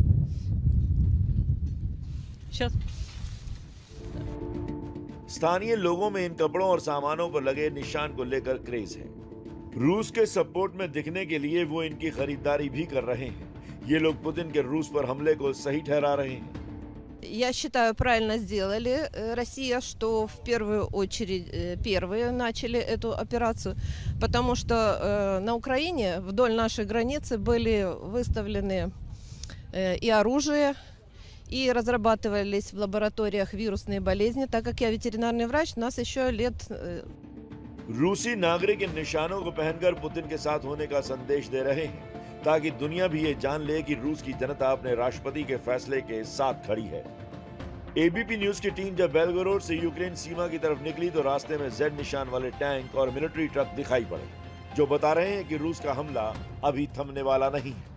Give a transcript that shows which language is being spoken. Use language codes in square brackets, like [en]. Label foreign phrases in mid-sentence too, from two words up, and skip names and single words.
[hi] स्थानीय लोगों में इन कपड़ों और सामानों पर लगे निशान को लेकर क्रेज है। रूस के सपोर्ट में दिखने के लिए वो इनकी खरीदारी भी कर रहे हैं। ये लोग पुतिन के रूस पर हमले को सही ठहरा रहे हैं। [ru] Я считаю, правильно сделали Россия, что в первую очередь первые начали эту операцию, потому что на Украине вдоль нашей границы были выставлены и оружие, и разрабатывались в лабораториях вирусные болезни. Так как я ветеринарный врач, нас еще лет... [hi] रूसी नागरिक इन निशानों को पहनकर पुतिन के साथ होने का संदेश दे रहे हैं, ताकि दुनिया भी ये जान ले कि रूस की जनता अपने राष्ट्रपति के फैसले के साथ खड़ी है। एबीपी न्यूज की टीम जब बेलगोरोड से यूक्रेन सीमा की तरफ निकली तो रास्ते में Z निशान वाले टैंक और मिलिट्री ट्रक दिखाई पड़े, जो बता रहे हैं कि रूस का हमला अभी थमने वाला नहीं है।